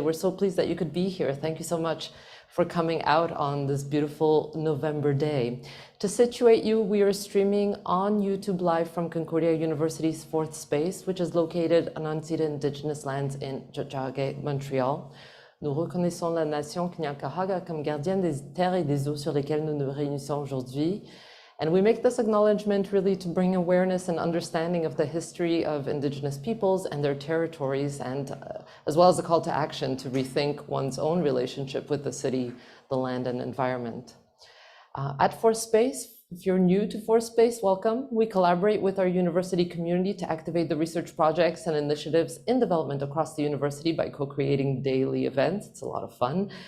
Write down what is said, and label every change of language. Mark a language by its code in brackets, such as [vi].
[en] We're so pleased that you could be here. Thank you so much for coming out on this beautiful November day. To situate you, we are streaming on YouTube Live from Concordia University's fourth space, which is located on unceded Indigenous lands in Tiohtià:ke, Montreal. [fr] Nous reconnaissons la nation Kanien'kehá:ka comme gardienne des terres et des eaux sur lesquelles nous nous réunissons aujourd'hui. [en] And we make this acknowledgement really to bring awareness and understanding of the history of Indigenous peoples and their territories, and as well as a call to action to rethink one's own relationship with the city, the land, and environment. At Fourth Space, if you're new to Fourth Space, welcome. We collaborate with our university community to activate the research projects and initiatives in development across the university by co-creating daily events. It's a lot of fun.